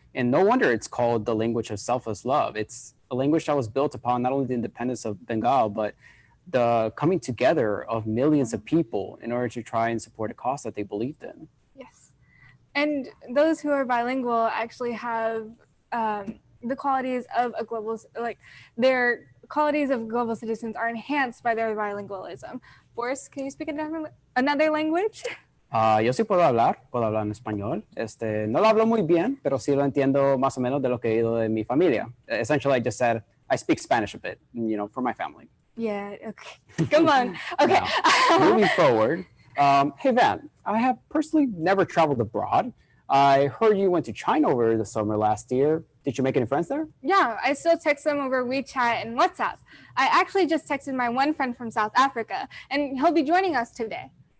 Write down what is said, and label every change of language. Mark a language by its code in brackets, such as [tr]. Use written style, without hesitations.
[en] And no wonder it's called the language of selfless love. It's a language that was built upon not only the independence of Bengal, but the coming together of millions of people in order to try and support a cause that they believed in. Yes. And those who are bilingual actually have the qualities of a global, like their qualities of global citizens are enhanced by their bilingualism. Boris, can you speak another language? [es] Yo sí puedo hablar en español. No lo hablo muy bien, pero sí lo entiendo más o menos de lo que he oído de mi familia. [en] Essentially, I just said, I speak Spanish a bit, for my family. Yeah, okay. Come on. Okay. Now, moving forward, hey Van, I have personally never traveled abroad. I heard you went to China over the summer last year. Did you make any friends there? Yeah, I still text them over WeChat and WhatsApp. I actually just texted my one friend from South Africa, and he'll be joining us today.